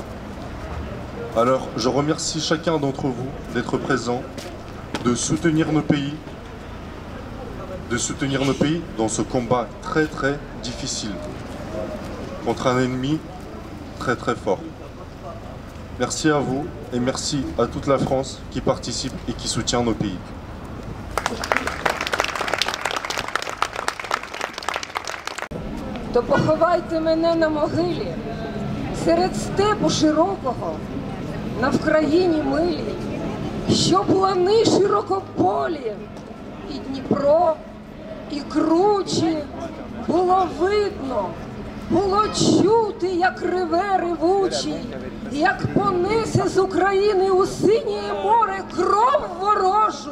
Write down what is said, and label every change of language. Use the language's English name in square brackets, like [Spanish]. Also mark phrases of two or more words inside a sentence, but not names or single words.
[French] Alors, je remercie chacun d'entre vous d'être présent, de soutenir nos pays, dans ce combat très très difficile, contre un ennemi très très fort. Merci à vous et merci à toute la France qui participe et qui soutient nos pays. [Ukrainian] То поховайте мене на могилі, серед степу широкого, на Вкраїні милій, щоб лани широкополі, і Дніпро, і кручі, було видно, було чути, як реве ревучий, як понесе з України у синє море кров ворожу.